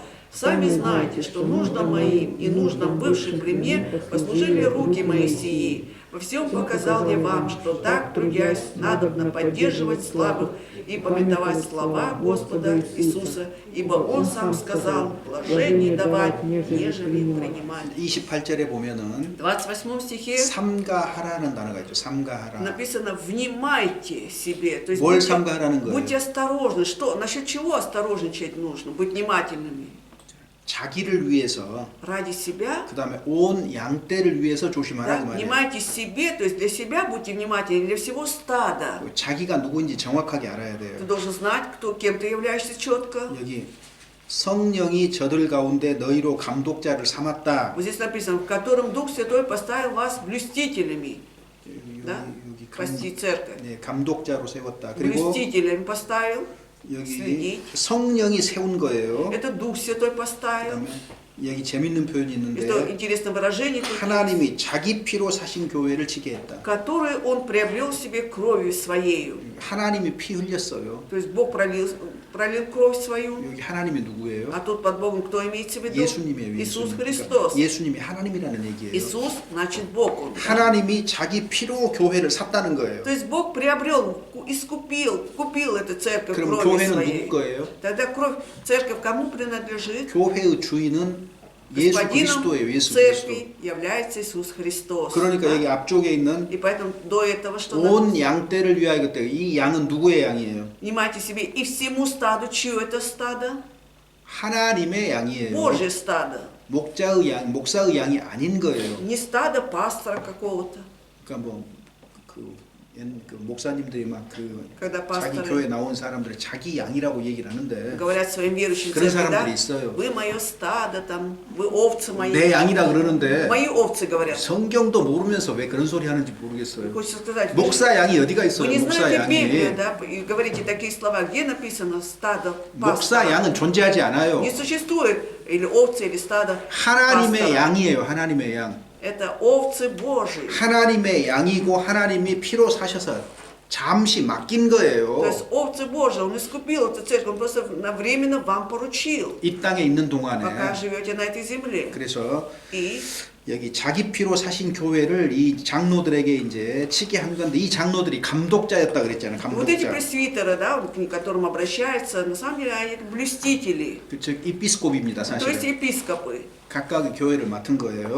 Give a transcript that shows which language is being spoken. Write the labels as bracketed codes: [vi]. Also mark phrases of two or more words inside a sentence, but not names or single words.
[ru] Сами знаете, что нуждам моим и нуждам бывшим при мне послужили руки мои сии. Во всем показал я вам, что так, трудясь, надобно поддерживать слабых и памятовать слова Господа Иисуса, ибо Он сам сказал, блажение давать, нежели принимать. [ko] 28절에 보면은 [ru] В 28 стихе [ko] 삼가하라는 단어가 있죠. 삼가하라. [ru] написано «внимайте себе». То есть [ko] 뭘 삼가하라는 거예요? [ru] будьте осторожны. Что? Насчет чего осторожничать нужно? Быть внимательными. [ko] 자기를 위해서 [ru] Ради себя. [ko] 그 다음에 온 양떼를 위해서 조심하라 [ru] Да, [ko] 그 말이에요. [ru] внимайте себе, то есть для себя будьте внимательны, для всего стада. [ko] 자기가 누구인지 정확하게 알아야 [ru] Ты [ko] 돼요. [ru] должен знать, кем ты являешься четко. [ko] 여기 성령이 저들 가운데 너희로 감독자를 삼았다. [ru] Вот здесь написано, в котором Дух Святой поставил вас блюстителями. Да? [ko] 여기 [ru] Пасти церковь. [ko] 네, 감독자로 세웠다. 그리고 [ru] Блюстителями поставил. [ko] 여기 [ru] следить. [ko] 성령이 세운 거예요. [ru] Это Дух Святой поставил. [ko] 그다음에 여기 재밌는 표현이 [ru] Это [ko] 있는데 [ru] интересное выражение, тут есть. [ko] 하나님이 자기 피로 사신 교회를 지게 했다. [ru] который Он приобрел себе кровью Своею. [ko] 하나님이 피 흘렸어요. [ru] То есть Бог пролил кровь свою. [ko] 여기 하나님이 누구예요? [ru] А тут под Богом кто имеется в виду? [ko] 예수님이에요. [ru] Иисус [ko] 예수님. [ru] Христос. [ko] 그러니까 예수님이 하나님이라는 얘기예요. [ru] Иисус, значит Бог Он. [ko] 하나님이 자기 피로 교회를 샀다는 거예요. [ru] То есть Бог приобрел, купил эту церковь [ko] 그럼 [ru] кровью [ko] 교회는 [ru] своей. [ko] 누구 거예요? [ru] Тогда церковь кому принадлежит? [ko] 교회의 주인은 예수 [ru] Господином [ko] 그리스도예요. 예수 그리스도. [ru] церкви является Иисус Христос. [ko] 그러니까 [ru] Да? [ko] 여기 앞쪽에 있는 [ru] И поэтому до этого что [ko] 온 양떼를 위하여 그때 이 양은 누구의 양이에요? [ru] Внимайте себе, и всему стаду, чье это стадо? [ko] 하나님의 양이에요. [ru] Божье стадо. [ko] 목자의 양, 목사의 양이 아닌 거예요. [ru] Не стадо пастора какого-то. [ko] 그러니까 그 목사님들이 막 [ru] Когда [ko] 자기 [ru] пасторы [ko] 교회 나온 사람들이 자기 양이라고 얘기를 하는데 [ru] говорят своим верующим [ko] 그런 [ru] церкви, да? [ko] 사람들이 있어요. [ru] Вы мое стадо, там, вы овцы мои. [ko] 내 양이라 그러는데 [ru] Мои овцы говорят. [ko] 성경도 모르면서 왜 그런 소리 하는지 모르겠어요. [ru] Хочется сказать, [ko] 목사 양이 어디가 [ru] вы [ko] 있어요? [ru] не [ko] 목사 [ru] знаете Библию, [ko] 양이. [ru] да? И говорите такие слова, где написано стадо [ko] 목사 [ru] пастора? [ko] 양은 존재하지 않아요. [ru] Не существует или овцы, или стадо [ko] 하나님의 [ru] пастора. [ko] 양이에요. 하나님의 양. [ru] Это овцы Божьи. [ko] 하나님의 양이고 하나님이 피로 사셔서 잠시 맡긴 거예요. [ru] То есть овцы Божьи, Он искупил эту церковь, Он просто временно вам поручил, [ko] 이 땅에 있는 [ru] пока [ko] 동안에. [ru] живете на этой земле. [ko] 그래서 [ru] И [ko] 여기 자기 피로 사신 교회를 이 장로들에게 이제 치게 한 건데 이 장로들이 감독자였다 그랬잖아요. [ru] вот эти [ko] 감독자. [ru] пресвитеры, да, к которым обращаются, на самом деле они блюстители, [ko] 즉 이피스kop입니다, [ru] то есть [ko] 사실은. [ru] епископы. [ko] 각각의 교회를 맡은 거예요.